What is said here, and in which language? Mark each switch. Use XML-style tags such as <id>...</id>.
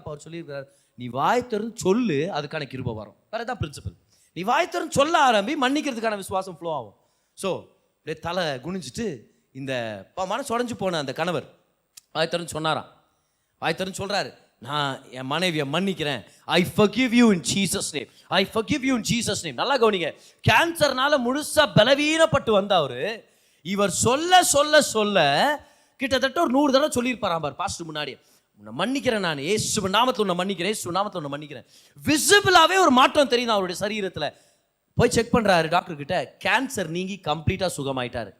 <ta>அப்போ அவர் சொல்லியிருக்காரு, நீ வாய் திறந்து சொல்லு, அதுக்கான கிருபை வரும். வேற ஏதாவது பிரின்சிபல், நீ வாய் திறந்து சொல்ல ஆரம்பி, மன்னிக்கிறதுக்கான விசுவாசம் ஃப்ளோ ஆகும். ஸோ அப்படியே தலை குனிஞ்சிட்டு இந்த மனசு உடஞ்சு போன அந்த கணவர் வாய் திறந்து சொன்னாராம். வாய் திறந்து சொல்றாரு, நான் என் மனைவியை மன்னிக்கிறேன்.</ta> <en>I forgive you in Jesus name. I forgive you in Jesus name.</en> <ta>நல்லா கவனிங்க, கேன்சர்னால முழுசா பலவீனப்பட்டு வந்தவரு இவர் சொல்ல சொல்ல சொல்ல கிட்டத்தட்ட ஒரு 100 தடவை சொல்லியிருப்பாராம் பார் பாஸ்டர் முன்னாடி. உன்னை மன்னிக்கிறேன், நான் இயேசு நாமத்தில் உன்னை மன்னிக்கிறேன், இயேசு நாமத்தில் உன்னை மன்னிக்கிறேன். விசிபிளாவே ஒரு மாற்றம் தெரியுது அவருடைய சரீரத்தில். போய் செக் பண்றாரு டாக்டர் கிட்ட, கேன்சர் நீங்கி கம்ப்ளீட்டா சுகமாயிட்டாரு.</ta>